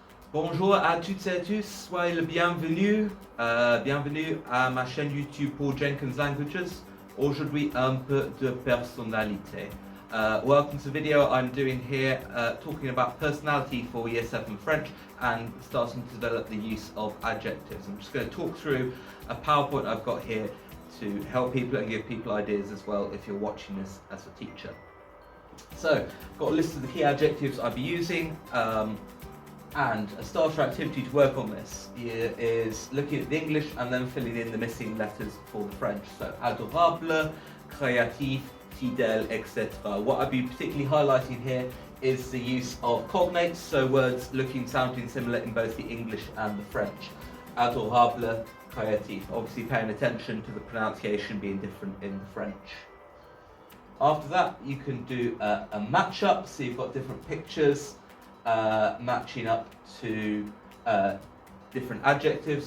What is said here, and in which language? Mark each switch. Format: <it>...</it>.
<fr>Bonjour à toutes et à tous, soyez le bienvenu. Bienvenue à ma chaîne YouTube pour Jenkins Languages. Aujourd'hui, un peu de personnalité.</fr> <en>Welcome to the video I'm doing here talking about personality for Year 7 French and starting to develop the use of adjectives. I'm just going to talk through a PowerPoint I've got here to help people and give people ideas as well if you're watching this as a teacher. So, I've got a list of the key adjectives I'll be using. And a starter activity to work on this is looking at the English and then filling in the missing letters for the French. So adorable, créatif, fidèle, etc. What I'd be particularly highlighting here is the use of cognates, so words sounding similar in both the English and the French. Adorable, créatif. Obviously paying attention to the pronunciation being different in the French. After that, you can do a match-up, so you've got different pictures matching up to different adjectives.</en>